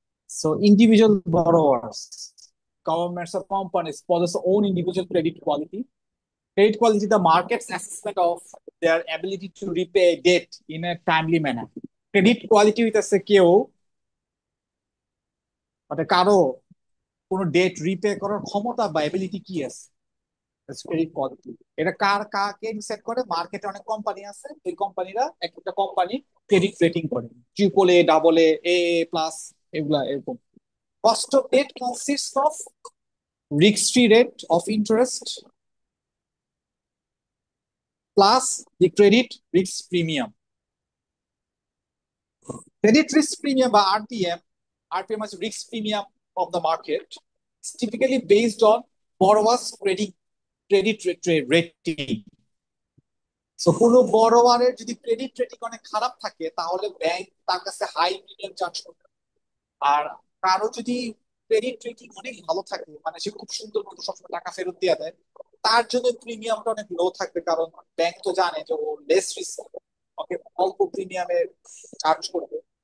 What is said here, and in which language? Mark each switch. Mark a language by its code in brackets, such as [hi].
[en] So individual borrowers, governments or companies possess own individual credit quality. Credit quality is the market's assessment of their ability to repay debt in a timely manner. [bn] Credit quality হইতেছে কেউ মানে কারো কোনো date repay করার ক্ষমতা বা ability কি আছে, ক্রেডিট কোয়ালিটি। এটা কাকে ডিসাইড করে? মার্কেটে অনেক কোম্পানি আছে, ওই কোম্পানিরা এক একটা কোম্পানি ক্রেডিট রেটিং করে, triple A, double A, A plus, এগুলা এরকম। [en] Cost of debt consist of risk-free rate of interest plus the credit risk premium. Credit risk premium বা RPM, RPM is risk premium of the market. It's typically based on borrower's credit rating. [bn] So কোনো বড়োয়ারের যদি credit rating অনেক খারাপ থাকে তাহলে bank তার কাছে high premium charge করবে। আর কারো যদি ক্রেডিট রেটিং অনেক ভালো থাকে, মানে সে খুব সুন্দর মতো সবসময় টাকা ফেরত দিয়ে দেয়, তার জন্য প্রিমিয়ামটা অনেক লো থাকবে, কারণ ব্যাংক তো জানে যে ও লেস রিস্ক, ওকে অল্প প্রিমিয়ামে চার্জ করবে।